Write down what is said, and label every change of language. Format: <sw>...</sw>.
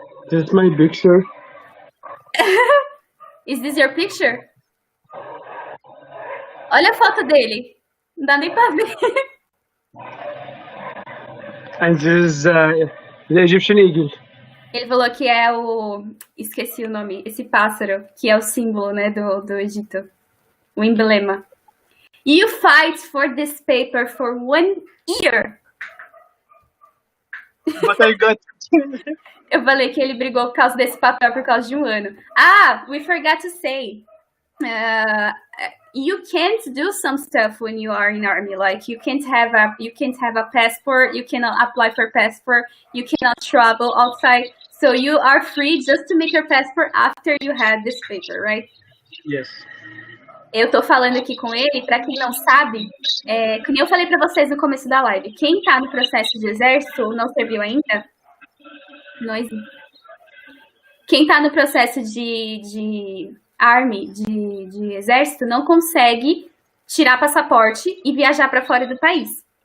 <en>That's my picture. Is this your picture?</en> <pt>Olha a foto dele. Não dá nem pra ver.</pt> <en>And this is the Egyptian eagle.</en> <pt>Ele falou que é o... esqueci o nome. Esse pássaro, que é o símbolo, né, do Egito. O emblema.</pt> <en>You fight for this paper for 1 year. But I got</en> <pt>Eu falei que ele brigou por causa desse papel por causa de 1 ano.</pt> <en>Ah, we forgot to say. You can't do some stuff when you are in army. Like you can't have a passport. You cannot apply for passport. You cannot travel outside. So you are free just to make your passport after you had this paper, right? Yes.</en> <pt>Eu tô falando aqui com ele, pra quem não sabe, que nem eu falei pra vocês no começo da live, quem tá no processo de exército ou não serviu ainda, quem tá no processo de Army, de exército, não consegue tirar passaporte e viajar pra fora do país.</pt>